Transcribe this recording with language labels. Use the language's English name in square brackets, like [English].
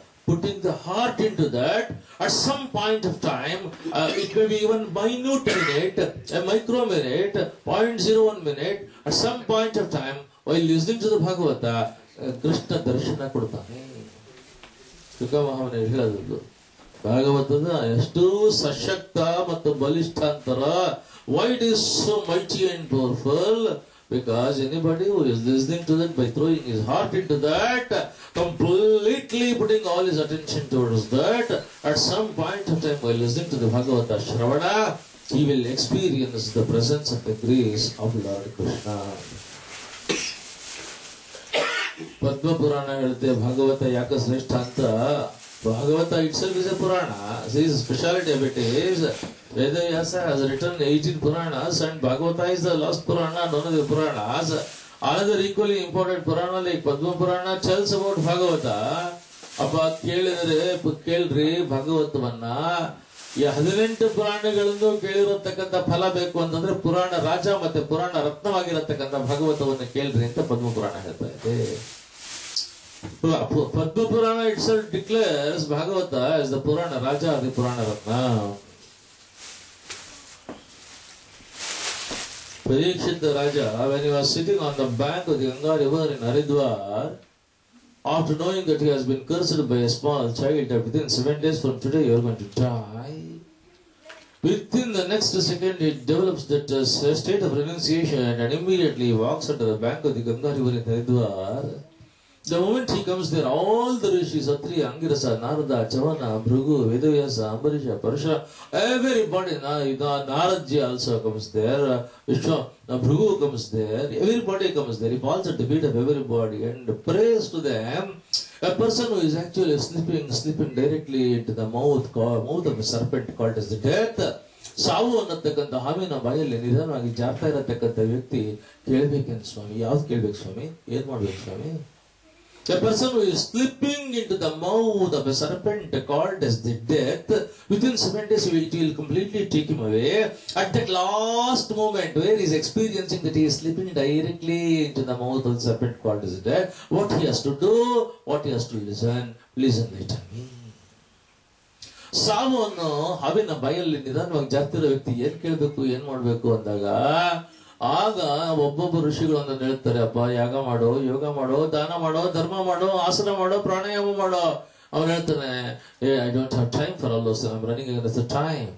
[English] putting the heart into that, at some point of time, it may be even minute minute, a micro minute, 0.01 minute, at some point of time, while listening to the Bhagavata, Krishna darshana [Kannada] ಕೊಡ್ತಾನೆ. ಶುಕ ಮಹಾಮನೆ ಹೇಳೋದು ಭಾಗವತದ ಎಷ್ಟು ಸಶಕ್ತ ಮತ್ತು ಬಲಿಷ್ಠ ಅಂತರ. [English] Why it is so mighty and powerful? Because anybody who is listening to that by throwing his heart into that, completely putting all his attention towards that, at some point of time while listening to the Bhagavata Shravana, he will experience the presence of the grace of Lord Krishna. [Kannada] Padma Purana ಹೇಳುತ್ತೆ ಭಾಗವತ ಯಾಕೆ ಶ್ರೇಷ್ಠ ಅಂತ. [English] Bhagavata itself is a Purana. His speciality of it is Vedavyasa has written 18 Puranas and Bhagavata is the last Purana, none of the Puranas. Another equally important Purana like Padma Purana tells about Bhagavata. [Kannada] ಅಪ್ಪ ಕೇಳ್ರಿ ಭಾಗವತವನ್ನ. ಈ 18 ಪುರಾಣಗಳನ್ನು ಕೇಳಿರತಕ್ಕಂಥ ಫಲ ಬೇಕು ಅಂತಂದ್ರೆ ಪುರಾಣ ರಾಜ ಮತ್ತೆ ಪುರಾಣ ರತ್ನವಾಗಿರತಕ್ಕಂಥ ಭಾಗವತವನ್ನು ಕೇಳ್ರಿ ಅಂತ ಪದ್ಮ ಪುರಾಣ ಹೇಳ್ತಾ ಇದೆ. [English] Padma Purana itself declares Bhagavata as the Purana Raja or the Purana Ratna. Parikshit Raja, when he was sitting on the bank of the Ganga river in Haridwar, after knowing that he has been cursed by a small child that within 7 days from today you are going to die, within the next second he develops that state of renunciation and immediately walks onto the bank of the Ganga river in Haridwar. The moment he comes there, all the rishis, Atri, Angirasa, Narada, Chavana, Bhrigu, Vedavyasa, Ambarisha, Parashara, everybody, Naradji also comes there, Bhrigu comes there, everybody comes there, he falls at the feet of everybody and prays to them. A person who is actually slipping directly into the mouth of a serpent called as the death. [Kannada] ಸಾವು ಅನ್ನತಕ್ಕಂಥ ಹಾವಿನ ಬಾಯಲ್ಲಿ ನಿಧಾನವಾಗಿ ಜಾರ್ತಾ ಇರತಕ್ಕಂಥ ವ್ಯಕ್ತಿ ಕೇಳ್ಬೇಕೇನು ಸ್ವಾಮಿ? ಯಾವ್ದು ಕೇಳ್ಬೇಕು ಸ್ವಾಮಿ? ಏನ್ ಮಾಡ್ಬೇಕು ಸ್ವಾಮಿ? [English] A person who is slipping into the mouth of a serpent called as the death, within 7 days it will completely take him away. At that last moment where he is experiencing that he is slipping directly into the mouth of the serpent called as death, what he has to do, what he has to listen later me. [Kannada] ಸಾವನ್ನು ಹಾವಿನ ಬಾಯಲ್ಲಿ ನಿಧಾನವಾಗಿ ಜಾಸ್ತಿರೋ ವ್ಯಕ್ತಿ ಏನ್ ಕೇಳ್ಬೇಕು, ಏನ್ ಮಾಡ್ಬೇಕು ಅಂದಾಗ ಆಗ ಒಬ್ಬೊಬ್ಬ ಋಷಿಗಳು ಅಂತ ಹೇಳ್ತಾರೆ, ಅಪ್ಪ ಯಾಗ ಮಾಡೋ, ಯೋಗ ಮಾಡೋ, ದಾನ ಮಾಡೋ, ಧರ್ಮ ಮಾಡೋ, ಆಸನ ಮಾಡೋ, ಪ್ರಾಣಾಯಾಮ ಮಾಡೋ. ಅವ್ರು ಹೇಳ್ತಾನೆ, [English] I don't have time for all those, I am running against the time.